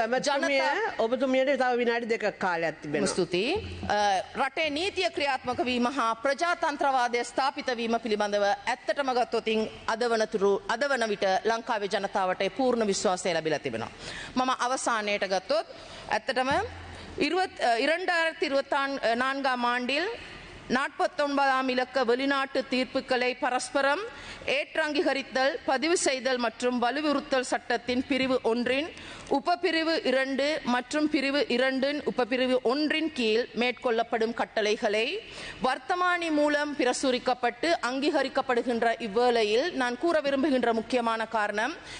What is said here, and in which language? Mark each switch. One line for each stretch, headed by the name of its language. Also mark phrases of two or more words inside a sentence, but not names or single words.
Sinhala: ඔබතුමියට තව විනාඩි 2ක් කාලයක් තිබෙනවා. ස්තුතියි. රටේ නීතිය ක්‍රියාත්මක වීම හා ප්‍රජාතන්ත්‍රවාදය ස්ථාපිත වීම පිළිබඳව ඇත්තටම ගත්තොතින් අද වන විට ලංකාවේ ජනතාවට පූර්ණ විශ්වාසය ලැබිලා තිබෙනවා. මම අවසානයේට ගත්තොත් ඇත්තටම
Tamil: 2024ஆம் ஆண்டில் 49ஆம் இலக்க வெளிநாட்டு தீர்ப்புகளை பரஸ்பரம் ஏற்று அங்கீகரித்தல் பதிவு செய்தல் மற்றும் வலுவுறுத்தல் சட்டத்தின் பிரிவு 1 உபபிரிவு 2 மற்றும் பிரிவு 2 உபபிரிவு 1 கீழ் மேற்கொள்ளப்படும் கட்டளைகளை வர்த்தமானி மூலம் பிரசுரிக்கப்பட்டு அங்கீகரிக்கப்படுகின்ற இவ்வேளையில் நான் கூற விரும்புகின்ற முக்கியமான காரணம்